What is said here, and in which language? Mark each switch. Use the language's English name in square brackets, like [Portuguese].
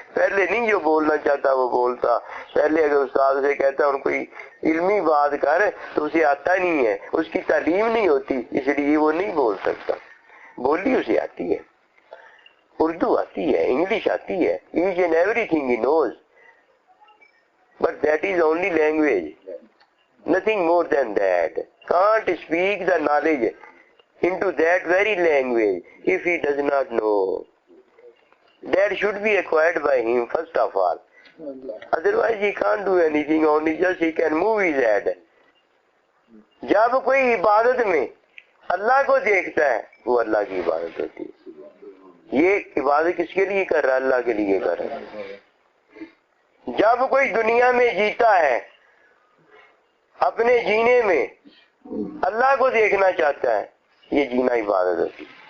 [Urdu] پہلے نہیں جو بولنا چاہتا وہ بولتا. پہلے اگر استاد سے کہتا ہے ان کوئی علمی بات کر تو اسے آتا نہیں ہے، اس کی تعلیم نہیں ہوتی، اس لیے وہ نہیں بول سکتا. بولی اسے آتی ہے، [English] اردو آتی ہے، انگلش آتی ہے، H and every thing he nose, but that is only language, nothing more than that. Can't speak the knowledge into that very language if he does not know. That should be acquired by him first of all. Otherwise he can't do anything, only just he can move his head. [Urdu] جب کوئی عبادت میں اللہ کو دیکھتا ہے وہ اللہ کی عبادت ہوتی ہے. یہ عبادت کس کے لیے کر رہا ہے؟ اللہ کے لیے کر رہا ہے. جب کوئی دنیا میں جیتا ہے اپنے جینے میں اللہ کو دیکھنا چاہتا ہے، یہ جینا عبادت ہوتی.